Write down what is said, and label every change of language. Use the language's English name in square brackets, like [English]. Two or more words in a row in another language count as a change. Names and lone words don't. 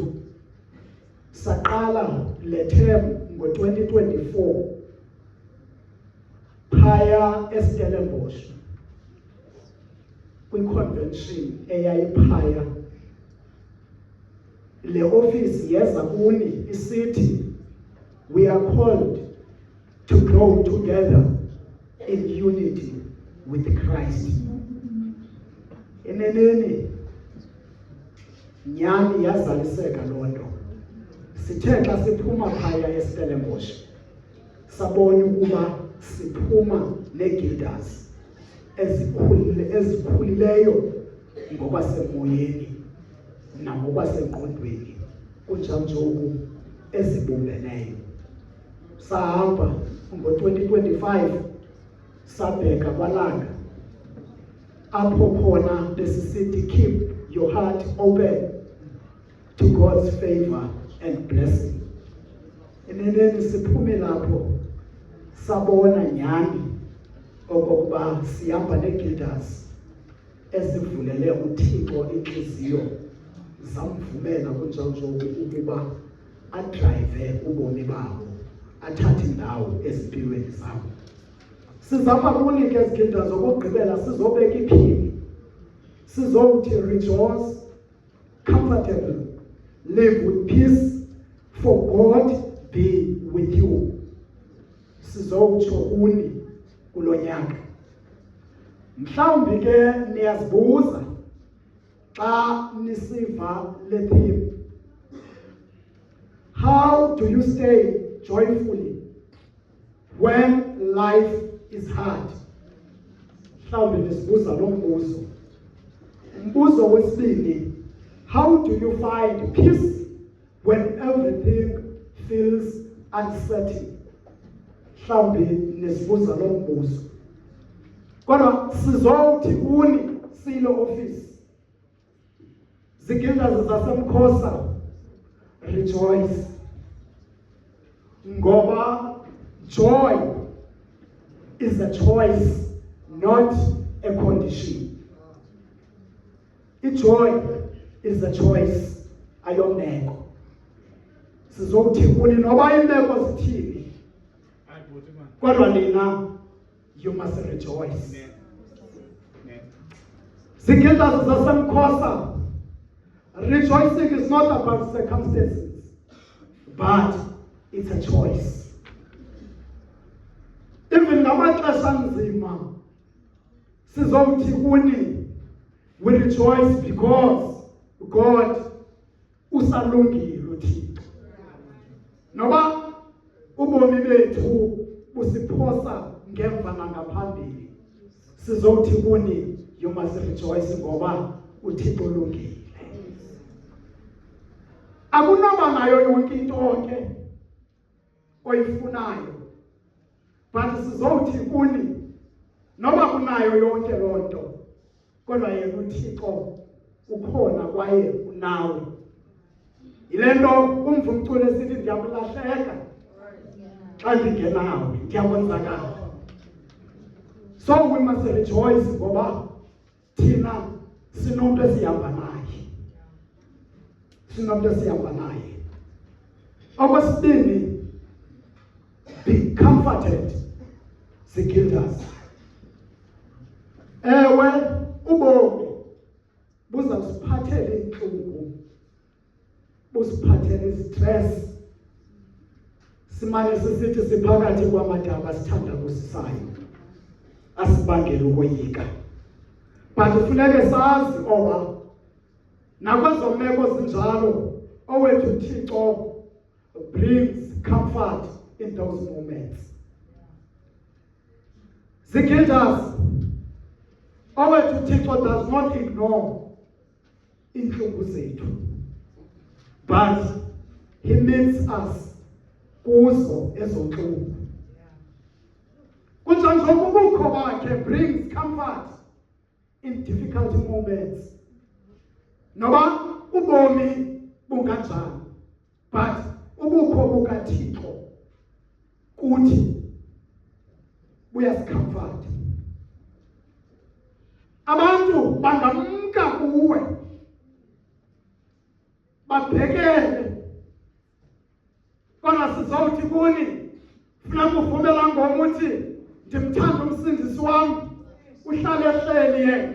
[Xhosa] Saqala le term ngo-2024 phaya eStellenbosch kwi-convention eyayiphaya. Le office yeza kuni isithi [English] we are called to grow together in unity with Christ. [Xhosa] Eneneni nyani yazaliseka loo nto. Sithe xa siphuma phaya eStellenbosch sabona ukuba siphuma neegildazi ezikhulileyo ngokwasemoyeni nangokwasengqondweni kunjawunjoku ezibumbeneyo. Sahamba ngo-2025 sabheka kwalanga apho khona besisithi [English] keep your heart open to God's favor and blessing. [Xhosa] Eneneni siphume lapho sabona nyani okokuba sihamba neegildazi ezivulele uThixo inhliziyo zamvumela kunjawunjoku ukuba adrive ubomi babo, athathe indawo ezimpilweni zabo. Sizama kuni ke zigildazi okugqibela sizobeka iphini. [English] Sizokuthi rejoice comfortable, live with peace, for God be with you. [Xhosa] Sizokutsho kuni kulo nyaka Mhlawumbi ke niyazibuza xa nisiva le theme. [English] How do you stay joyfully when life is hard? [Xhosa] Mhlawumbi nisibuza lo mbuzo. Umbuzo wesibini, [English] how do you find peace when everything feels uncertain? [Xhosa] Mhlawumbi nisibuza lo mbuzo. Kodwa sizothi kuni silo office. Zigildazi zasemkhosa, rejoice. [English] Ngoba joy is a choice, not a condition. Joy is a choice, [Xhosa] ayomeko. Sizothi kuni noba imeko zithini. Kodwa nina, [English] you must rejoice. [Xhosa] Zigildazi zasemkhosa, [English] rejoicing is not about circumstances, but it's a choice. [Xhosa] Even ngamaxesha nzima, sizothi kuni, [English] we rejoice because God [Xhosa] usalungile uThixo. Noba ubomi bethu busiphosa ngemva nangaphambili, sizothi kuni, [English] you must rejoice [Xhosa] ngoba uThixo ulungile. Akunoba nayo yonke into ke oyifunayo, but sizothi kuni noba kunayo yonke loo nto, kodwa yena uThixo ukhona kwaye unawe. Yile nto umva umculo esithi ndiyakulahleka xa ndingenawe, ndiyakwenzakala. [English] So we must rejoice [Xhosa] ngoba thina sinomntu esihamba naye. Sinomntu esihamba naye. Okwesibini, [English] be comforted, [Xhosa] Zigildazi. Ewe ubomi buzawusiphathela intlungu, busiphathela istress. Simane sisithi siphakathi kwamadaba sithanda kusisayo, asibangela ukoyika. But kufuneke sazi oba nakwezo meko zinjalo, owethu uThixo [English] brings comfort in those moments. [Xhosa] Zigildazi, owethu uThixo [English] does not ignore [Xhosa] inhlungu zethu, [English] but he meets us [Xhosa] kuzo ezo ntlungu. Kunjalo ubukho bakhe [English] brings comfort in difficult moments. [Xhosa] Noba ubomi bunganjani, but ubukho bukaThixo kuthi buyasicomfort. Abantu bangamka kuwe, babhekele, kodwa sizothi kuni, funeka uvumela ngoma uthi ndimthanda umsindisi wami, uhlale ehleli yena.